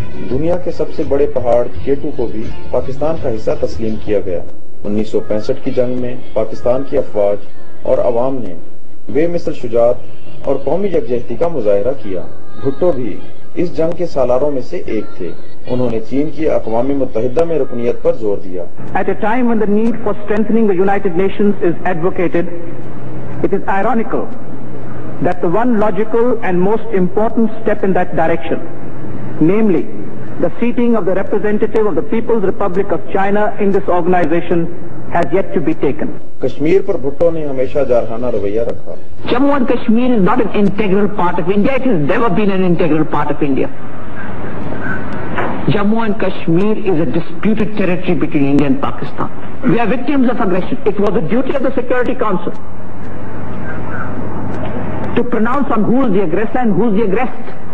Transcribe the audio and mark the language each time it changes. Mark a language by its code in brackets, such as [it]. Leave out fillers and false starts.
[ur] دنیا کے سب سے بڑے پہاڑ کیٹو کو بھی پاکستان کا حصہ تسلیم کیا گیا۔ 1965 کی جنگ میں پاکستان کی افواج اور عوام نے بے مثل شجاعت اور قومی یکجہتی کا مظاہرہ کیا۔ بھٹو بھی اس جنگ کے سالاروں میں سے ایک تھے۔ انہوں نے چین کی اقوام متحدہ میں رکنیت پر زور دیا۔ [en] At a time when the need for strengthening the United Nations is advocated, it is ironical that the one logical and most important step in that direction, namely the seating of the representative of the People's Republic of China in this organization, has yet to be taken. [ur] Kashmir پر بھٹو نے ہمیشہ جارحانہ رویہ رکھا۔ [en] Jammu and Kashmir is not an integral part of India. It has never been an integral part of India. Jammu and Kashmir is a disputed territory between India and Pakistan. We are victims of aggression. It was the duty of the Security Council to pronounce on who is the aggressor and who is the aggressed.